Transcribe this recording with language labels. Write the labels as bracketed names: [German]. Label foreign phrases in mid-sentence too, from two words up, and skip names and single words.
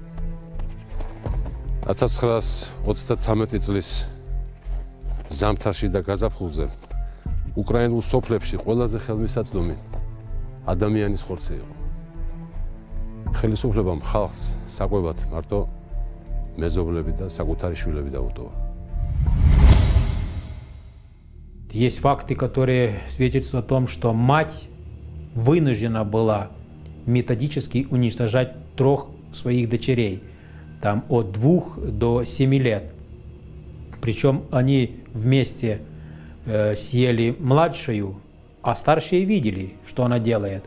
[Georgian] 1933 წლის ზამთარში და გაზაფხულზე უკრაინულ სოფლებში ყველაზე ხელმისაწვდომი ადამიანის ხორცი იყო. ხელისუფლებამ ხალხს საკვებად მარტო მეზობლები და საკუთარი შვილები დაუტოვა. [Russian] Есть факты, которые свидетельствуют о том, что мать вынуждена была методически уничтожать 3 своих дочерей, там от 2 до 7 лет. Причем они вместе съели младшую, а старшие видели, что она делает.